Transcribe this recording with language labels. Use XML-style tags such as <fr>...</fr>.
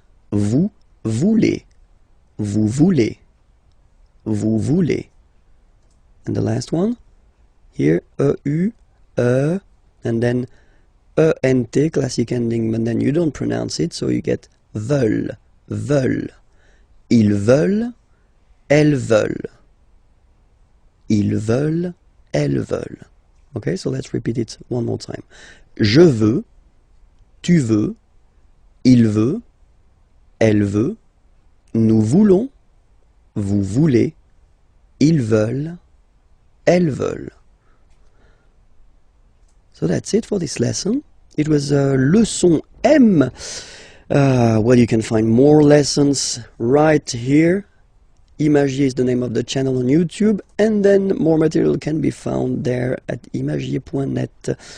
<fr>Vous voulez. Vous voulez. Vous voulez.</fr> <en>And the last one, here, EU, and then ENT, classic ending, but then you don't pronounce it, so you get</en> <fr>veulent, veulent. Ils veulent, elles veulent. Ils veulent, elles veulent.</fr> <en>Okay, so let's repeat it one more time.</en> <fr>Je veux, tu veux, il veut, elle veut, nous voulons, vous voulez, ils veulent, elles veulent.</fr> <en>So that's it for this lesson. It was leçon M. Well, you can find more lessons right here. IMAGIERS is the name of the channel on YouTube, and then more material can be found there at imagiers.net.</en>